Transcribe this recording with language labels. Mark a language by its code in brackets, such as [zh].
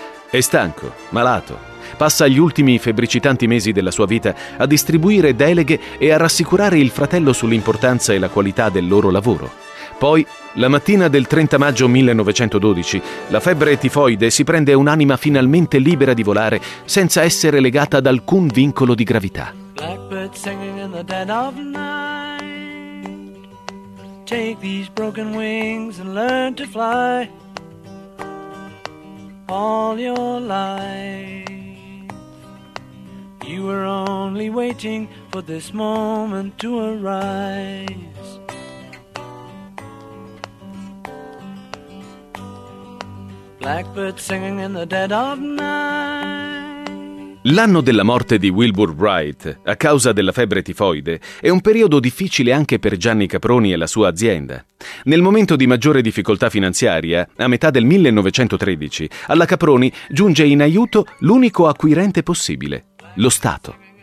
[it] È stanco, malato. Passa gli ultimi febbricitanti mesi della sua vita a distribuire deleghe e a rassicurare il fratello sull'importanza e la qualità del loro lavoro. Poi, la mattina del 30 maggio 1912, la febbre tifoide si prende un'anima finalmente libera di volare senza essere legata ad alcun vincolo di gravità. [en] Blackbird singing in the dead of night. Take these broken wings and learn to fly. All your life. You were only waiting for this moment to arise. Blackbird singing in the dead of night. [it] L'anno della morte di Wilbur Wright, a causa della febbre tifoide, è un periodo difficile anche per Gianni Caproni e la sua azienda. Nel momento di maggiore difficoltà finanziaria, a metà del 1913, alla Caproni giunge in aiuto l'unico acquirente possibile, lo Stato.